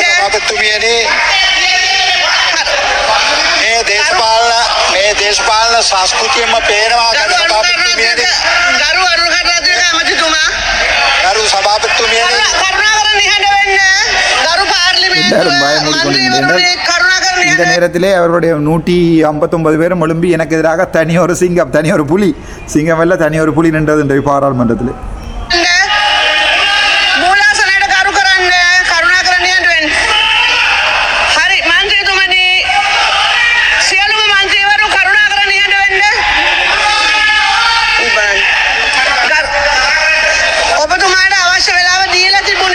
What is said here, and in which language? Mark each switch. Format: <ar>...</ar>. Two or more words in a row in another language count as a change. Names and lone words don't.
<si>සභාපතිතුමියනි මේ දේශපාලන සංස්කෘතියම පේනවා. ගරු සභාපතිතුමියනි ගරු අරුණකරනායක ඇමතිතුමා ගරු සභාපතිතුමියනි කරුණාකර නිහඬ වෙන්න. ගරු පාර්ලිමේන්තුව</si> <ta>எல்லாரும் பயமூடிக்கொண்டிருந்தனர்.</ta> <si>කරුණාකර</si> <ta>இந்த</ta> <si>නිහඬ</si> <ta>நேரத்திலே அவருடைய 159 பேரும் எழும்பி எனக்கு எதிராக தனி ஒரு புலி சிங்கம் அல்ல தனி ஒரு புலி நின்றது என்ற பாராளுமன்றத்தில்.</ta> <si>වෙන්න. මූලාසනයට කරු කරන්න. කරුණාකර නිහඬ වෙන්න. හරි මන්ත්‍රීතුමනි සියලුම මන්ත්‍රීවරු කරුණාකර නිහඬ වෙන්න. ඔබතුමාට අවශ්‍ය වෙලාව දීලා තිබුණේ.</si>